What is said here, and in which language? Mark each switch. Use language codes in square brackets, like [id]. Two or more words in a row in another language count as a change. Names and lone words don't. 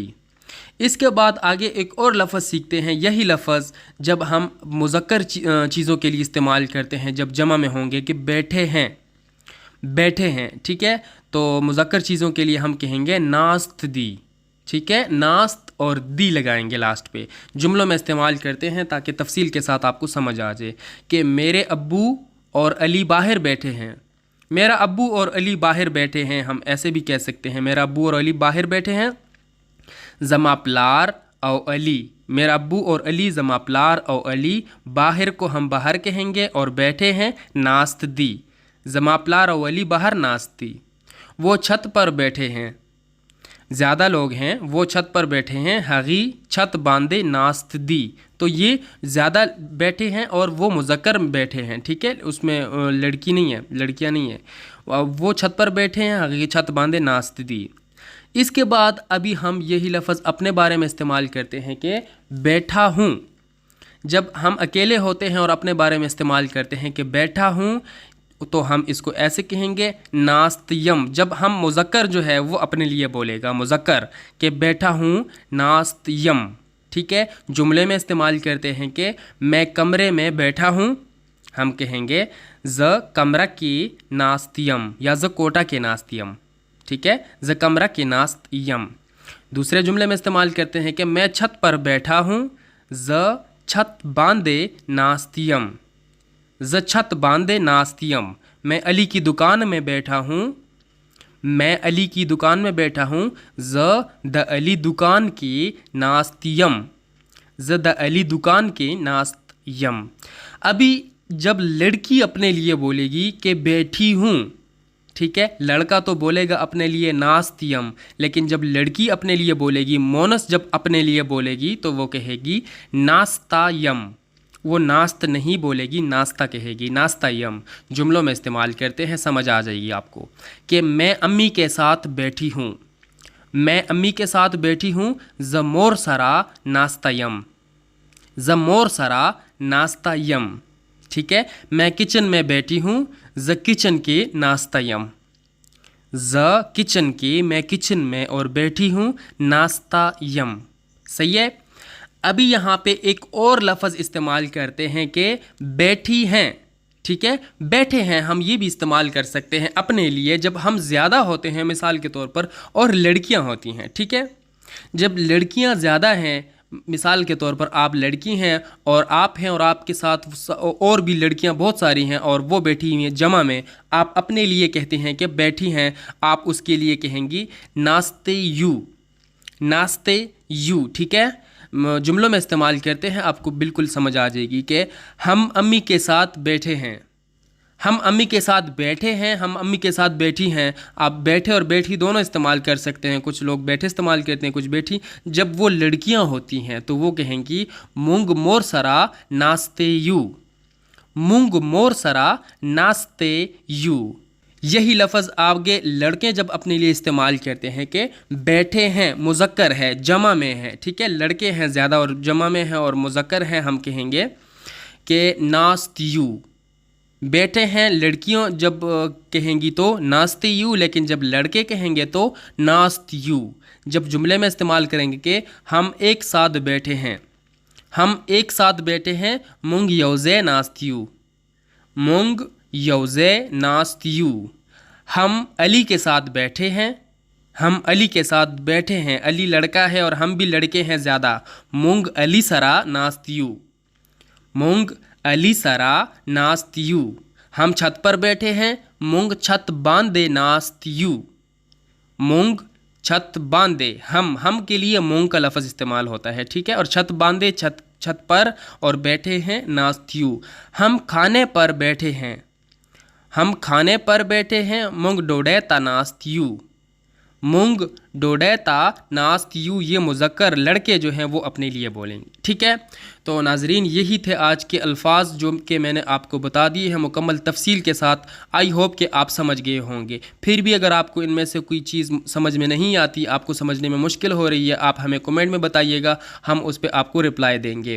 [ur] اس کے بعد آگے ایک اور لفظ سیکھتے ہیں، یہی لفظ جب ہم مذکر چیزوں کے لیے استعمال کرتے ہیں، جب جمع میں ہوں گے کہ بیٹھے ہیں، بیٹھے ہیں، ٹھیک ہے، تو مذکر چیزوں کے لیے ہم کہیں گے [ps] ناست دی، [ur] ٹھیک ہے، ناست اور دی لگائیں گے لاسٹ پہ۔ جملوں میں استعمال کرتے ہیں تاکہ تفصیل کے ساتھ آپ کو سمجھ آ جائے کہ میرے ابو اور علی باہر بیٹھے ہیں. میرا ابو اور علی باہر بیٹھے ہیں ہم ایسے بھی کہہ سکتے ہیں میرا ابو اور علی باہر بیٹھے ہیں. [ps] زما پلار او علی, [ur] میرا ابو اور علی [ps] زما پلار او علی, [ur] باہر کو ہم باہر کہیں گے اور بیٹھے ہیں [ps] ناست دی. زما پلار او علی باہر ناست دی. [ur] وہ چھت پر بیٹھے ہیں, زیادہ لوگ ہیں, وہ چھت پر بیٹھے ہیں. [ps] ہغی چھت باندھے ناست دی, [ur] تو یہ زیادہ بیٹھے ہیں اور وہ مذکر بیٹھے ہیں, ٹھیک ہے, اس میں لڑکی نہیں ہے, لڑکیاں نہیں ہیں. وہ چھت پر بیٹھے ہیں, [ps] ہغی چھت باندھے ناست دی. [ur] اس کے بعد ابھی ہم یہی لفظ اپنے بارے میں استعمال کرتے ہیں کہ بیٹھا ہوں. جب ہم اکیلے ہوتے ہیں اور اپنے بارے میں استعمال کرتے ہیں کہ بیٹھا ہوں, تو ہم اس کو ایسے کہیں گے [ps] ناست یم. [ur] جب ہم مذکر جو ہے وہ اپنے لیے بولے گا, مذکر, کہ بیٹھا ہوں [ps] ناست یم, [ur] ٹھیک ہے. جملے میں استعمال کرتے ہیں کہ میں کمرے میں بیٹھا ہوں, ہم کہیں گے [ps] ز کمرہ کی ناست یم [ur] یا [ps] ز کوٹا کے ناست یم, [ur] ٹھیک ہے, [ps] ز کمرہ کے ناست یم. [ur] دوسرے جملے میں استعمال کرتے ہیں کہ میں چھت پر بیٹھا ہوں, [ps] ز چھت باندھے ناست یم, ز چھت باندھے ناست یم. [ur] میں علی کی دکان میں بیٹھا ہوں, میں علی کی دکان میں بیٹھا ہوں, [ps] ز د علی دکان کی ناست یم, ز د علی دکان کی ناست یم. [ur] ابھی جب لڑکی اپنے لیے بولے گی کہ بیٹھی ہوں, ٹھیک ہے, لڑکا تو بولے گا اپنے لیے [ps] ناست یم, [ur] لیکن جب لڑکی اپنے لیے بولے گی, مونس جب اپنے لیے بولے گی تو وہ کہے گی [ps] ناستا یم. [ur] وہ ناست نہیں بولے گی, ناستہ کہے گی, [ps] ناستہ یم. [ur] جملوں میں استعمال کرتے ہیں, سمجھ آ جائے گی آپ کو کہ میں امی کے ساتھ بیٹھی ہوں, میں امی کے ساتھ بیٹھی ہوں, [ps] ز مور سرا ناستہ یم, ز مور سرا ناستہ یم, [ur] ٹھیک ہے. میں کچن میں بیٹھی ہوں, [ps] ز کچن کی ناستہ یم, ز کچن کی, [ur] میں کچن میں اور بیٹھی ہوں [ps] ناستہ یم. [ur] صحیح ہے. ابھی یہاں پہ ایک اور لفظ استعمال کرتے ہیں کہ بیٹھی ہیں, ٹھیک ہے. بیٹھے ہیں ہم یہ بھی استعمال کر سکتے ہیں اپنے لیے جب ہم زیادہ ہوتے ہیں, مثال کے طور پر, اور لڑکیاں ہوتی ہیں, ٹھیک ہے. جب لڑکیاں زیادہ ہیں, مثال کے طور پر آپ لڑکی ہیں اور آپ ہیں اور آپ کے ساتھ اور بھی لڑکیاں بہت ساری ہیں اور وہ بیٹھی ہوئی ہیں جمع میں, آپ اپنے لیے کہتے ہیں کہ بیٹھی ہیں, آپ اس کے لیے کہیں گی [ps] ناستے یو, ناستے یو, [ur] ٹھیک ہے. جملوں میں استعمال کرتے ہیں, آپ کو بالکل سمجھ آ جائے گی کہ ہم امی کے ساتھ بیٹھے ہیں, ہم امی کے ساتھ بیٹھے ہیں, ہم امی کے ساتھ بیٹھی ہیں. آپ بیٹھے اور بیٹھی دونوں استعمال کر سکتے ہیں, کچھ لوگ بیٹھے استعمال کرتے ہیں, کچھ بیٹھی. جب وہ لڑکیاں ہوتی ہیں تو وہ کہیں گی [ps] مونگ مور سرا ناستے یو, مونگ مور سرا ناستے یو. [ur] یہی لفظ آگے لڑکے جب اپنے لیے استعمال کرتے ہیں کہ بیٹھے ہیں, مذکر ہے, جمع میں ہے, ٹھیک ہے. لڑکے ہیں زیادہ اور جمع میں ہے اور مذکر ہیں, ہم کہیں گے کہ [ps] ناست یو. [ur] بیٹھے ہیں لڑکیوں جب کہیں گی تو [ps] ناست یو, [ur] لیکن جب لڑکے کہیں گے تو [ps] ناست یو. [ur] جب جملے میں استعمال کریں گے کہ ہم ایک ساتھ بیٹھے ہیں, ہم ایک ساتھ بیٹھے ہیں, [ps] مونگ یوزے ناست یو, مونگ یوزے ناست یو. [ur] ہم علی کے ساتھ بیٹھے ہیں, ہم علی کے ساتھ بیٹھے ہیں, علی لڑکا ہے اور ہم بھی لڑکے ہیں زیادہ, [ps] مونگ علی سرا ناست یو, مونگ علی سرا ناست یو. [ur] ہم چھت پر بیٹھے ہیں, [ps] مونگ چھت باندھے ناست یو, مونگ چھت باندھے. [ur] ہم کے لیے مونگ کا لفظ استعمال ہوتا ہے, ٹھیک ہے, اور [ps] چھت باندھے [ur] چھت پر اور بیٹھے ہیں [ps] ناست یو. [ur] ہم کھانے پر بیٹھے ہیں, ہم کھانے پر بیٹھے ہیں, [ps] مونگ ڈوڈیتا ناست یو, مونگ ڈوڈیتا ناست یو. [ur] یہ مذکر لڑکے جو ہیں وہ اپنے لیے بولیں گے, ٹھیک ہے. تو ناظرین یہی تھے آج کے الفاظ جو کہ میں نے آپ کو بتا دیے ہیں مکمل تفصیل کے ساتھ. [en] I hope [ur] کہ آپ سمجھ گئے ہوں گے. پھر بھی اگر آپ کو ان میں سے کوئی چیز سمجھ میں نہیں آتی, آپ کو سمجھنے میں مشکل ہو رہی ہے, آپ ہمیں کمنٹ میں بتائیے گا, ہم اس پہ آپ کو رپلائی دیں گے.